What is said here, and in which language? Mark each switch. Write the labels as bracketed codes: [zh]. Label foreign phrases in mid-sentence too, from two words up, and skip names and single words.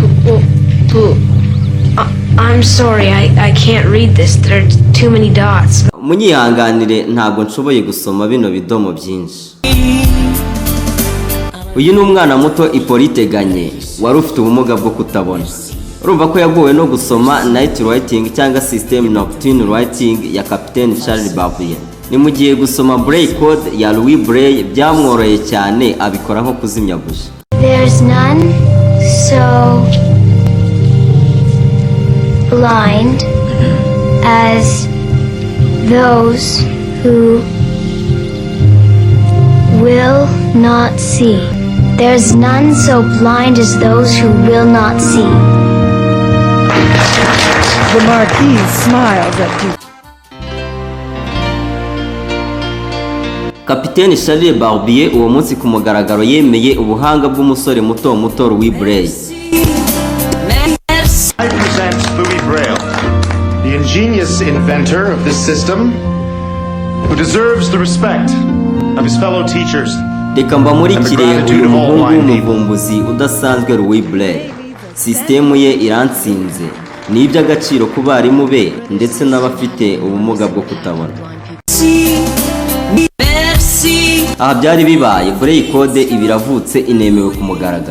[en] I'm sorry, I can't read this. There are too many dots. [rw] munyihanganire ntabwo nshoboye gusoma bino bidomo byinshi. Uyu ni umwana muto Hippolyte Ganye wari ufite ubumuga bwo kutabona. Urumva ko yagowe no gusoma [en] night writing [rw] cyangwa system nocturne writing ya Capitaine Charles Bavuye. Ni mu gihe gusoma Braille Code ya Louis Braille byamworoye cyane abikora nko kuzimya buji. [en] There's none so blind as those who will not see. There's none so blind as those who will not see. The Marquis smiles at you. [rw] Capitaine Charles Barbier uwo munsi ku mugaragaro yemeye ubuhanga bw'umusore muto muto Louis Braille. [en] I present Louis Braille, the ingenious inventor of this system, who deserves the respect of his fellow teachers. [rw] Reka mbamurikire uyu muhungu w'umuvumbuzi udasanzwe Louis Braille. Sisitemu ye irantsinze, ni iby'agaciro ku barimu be ndetse n'abafite ubumuga bwo kutabona. Aha byari bibaye Braille Code ibiravutse inemewe ku mugaragaro.